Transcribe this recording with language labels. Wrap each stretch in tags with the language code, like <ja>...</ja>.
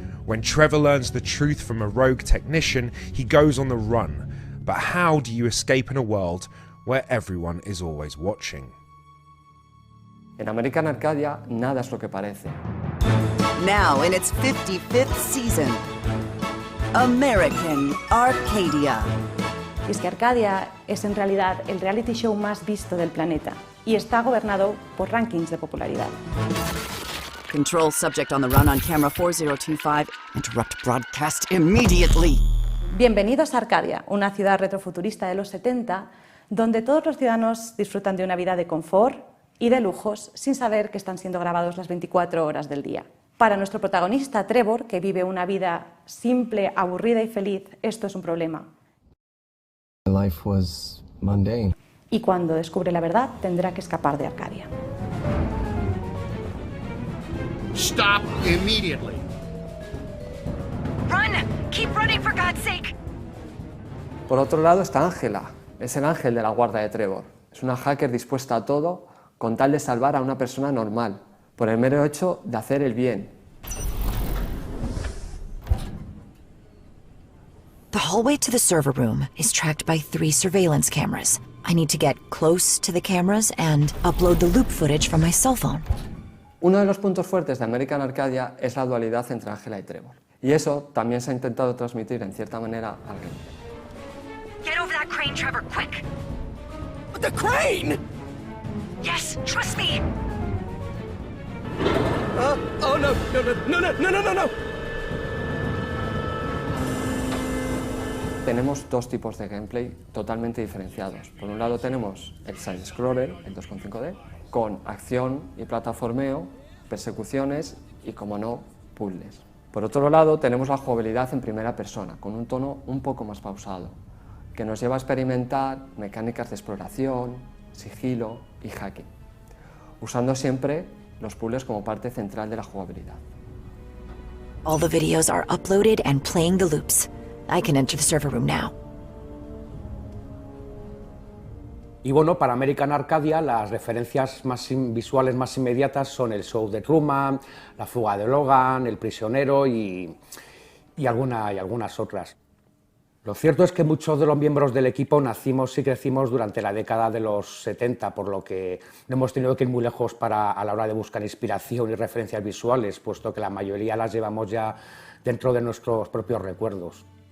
<en>When Trevor learns the truth from a rogue technician, he goes on the run. But how do you escape in a world where everyone is always watching?</en> <es>En American Arcadia, nada es lo que parece.</es> <en>Now in its 55th season, American Arcadia.</en> <es>Y es que Arcadia es en realidad el reality show más visto del planeta y está gobernado por rankings de popularidad.</es> <en>Control subject on the run on camera 4025. Interrupt broadcast immediately.</en> <es>Bienvenidos a Arcadia, una ciudad retrofuturista de los 70, donde todos los ciudadanos disfrutan de una vida de confort y de lujos sin saber que están siendo grabados las 24 horas del día. Para nuestro protagonista, Trevor, que vive una vida simple, aburrida y feliz, esto es un problema.</es> <en>Life was mundane.</en> <es>Y cuando descubre la verdad, tendrá que escapar de Arcadia.</es> <en>Stop immediately. Run! Keep running for God's sake.</en> <es>Por otro lado está Ángela, es el ángel de la guarda de Trevor. Es una hacker dispuesta a todo con tal de salvar a una persona normal, por el mero hecho de hacer el bien.</es> <en>The hallway to the server room is tracked by 3 surveillance cameras. I need to get close to the cameras and upload the loop footage from my cell phone.</en> <es>Uno de los puntos fuertes de American Arcadia es la dualidad entre Ángela y Trevor. Y eso también se ha intentado transmitir en cierta manera al gameplay.</es> <en>Get over that crane, Trevor, quick! The crane? Yes, trust me! Oh no.</en> <es>Tenemos dos tipos de gameplay totalmente diferenciados. Por un lado tenemos el side-scroller, el 2.5D, con acción y plataformeo, persecuciones y, como no, puzzles. Por otro lado tenemos la jugabilidad en primera persona, con un tono un poco más pausado, que nos lleva a experimentar mecánicas de exploración, sigilo y hacking, usando siempre los puzzles como parte central de la jugabilidad.</es> <en>All the videos are uploaded and playing the loops. I can enter the server room now.</en> <es>Y bueno, para American Arcadia las referencias más visuales más inmediatas son el show de Truman, la fuga de Logan, el prisionero y algunas otras. Lo cierto es que muchos de los miembros del equipo nacimos y crecimos durante la década de los 70, por lo que no hemos tenido que ir muy lejos a la hora de buscar inspiración y referencias visuales, puesto que la mayoría las llevamos ya dentro de nuestros propios recuerdos.</es>